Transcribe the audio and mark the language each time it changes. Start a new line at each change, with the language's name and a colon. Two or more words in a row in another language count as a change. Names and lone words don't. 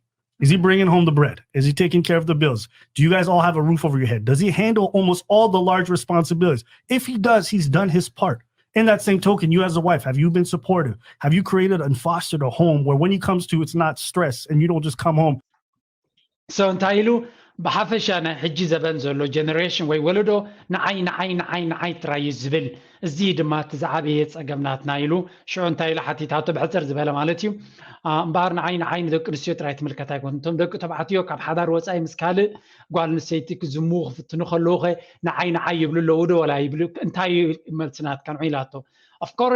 English: Is he bringing home the bread? Is he taking care of the bills? Do you guys all have a roof over your head? Does he handle almost all the large responsibilities? If he does, he's done his part. In that same token, you as a wife, have you been supportive? Have you created and fostered a home where when he comes to, it's not stress and you don't just come home?
Tigrinya: So እንታይ ኢሉ ብሓፈሻ ናይ ሕጂ ዘበን ዘሎ ጀነሬሽን ወይ ወለዶ ንዓይ ጥራይ እዩ ዝብል እዚ ድማ እቲ ዝዓበየ ፀገምናትና ኢሉ ሽዑ እንታይ ኢሉ ሓቲታቶ ብሕፅር ዝበለ ማለት እዩ እምበኣር ንዓይ ንደቂ ኣንስትዮ ጥራይ ትምልከት ኣይኮን እቶም ደቂ ተባዕትዮ ካብ ሓዳር ወፃኢ ምስ ካልእ ጓል ኣንስተይቲ ክዝሙ ክፍትኑ ከለዉ ኸ ንዓይ ይብሉ ኣለዉ ዶ ወላ ይብሉ እንታይ መልስናትካ ንዑ ኢላቶ ኦፍኮርስ